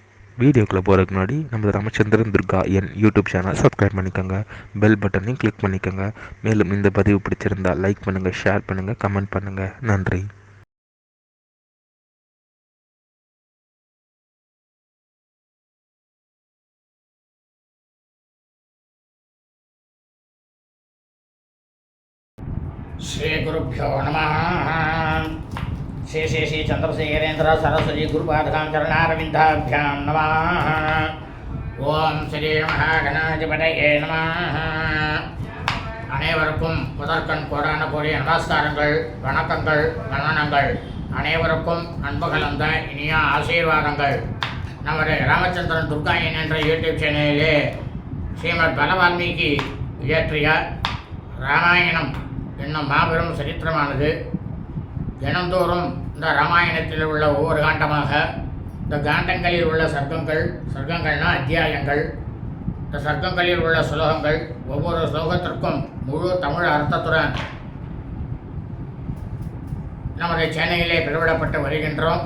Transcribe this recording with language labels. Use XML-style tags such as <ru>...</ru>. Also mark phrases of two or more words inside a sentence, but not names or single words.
<ta>வீடியோக்குள்ளே போகிறதுக்கு முன்னாடி நம்ம ராமச்சந்திரன் துர்கா என் யூடியூப் சேனல் சப்ஸ்கிரைப் பண்ணிக்கோங்க,</ta> <en>bell buttonaiyum click</en> <ta>பண்ணிக்கோங்க. மேலும் இந்த பதிவு பிடிச்சிருந்தால் லைக் பண்ணுங்கள், ஷேர் பண்ணுங்கள், கமெண்ட் பண்ணுங்கள். நன்றி.</ta> <sa>श्री गुरुभ्यो नमः। श्री श्री श्री चंद्रशेखरेन्द्र सरस्वती गुरुपादकां चरणारविन्दाभ्यां नमः। ओम श्री महागणाधिपतये नमः।</sa> <ta>அனைவருக்கும் முதற்கண் கோடான கோடிய நமஸ்காரங்கள், வணக்கங்கள், வந்தனங்கள். அனைவருக்கும் அன்பு கலந்த இனிய ஆசீர்வாதங்கள். நமது ராமச்சந்திரன் துர்கா என்ற யூடியூப் சேனலிலே ஸ்ரீமத் பலவால்மீகி இயற்றிய ராமாயணம் என்னும் மாபெரும் சரித்திரமானது தினந்தோறும் இந்த ராமாயணத்தில் உள்ள ஒவ்வொரு காண்டமாக இந்த காண்டங்களில் உள்ள சர்க்கங்கள்னா அத்தியாயங்கள், இந்த சர்க்கங்களில் உள்ள ஸ்லோகங்கள், ஒவ்வொரு ஸ்லோகத்திற்கும் முழு தமிழ் அர்த்தத்துடன் நமது சேனலிலே பெருவிடப்பட்டு வருகின்றோம்.</ta>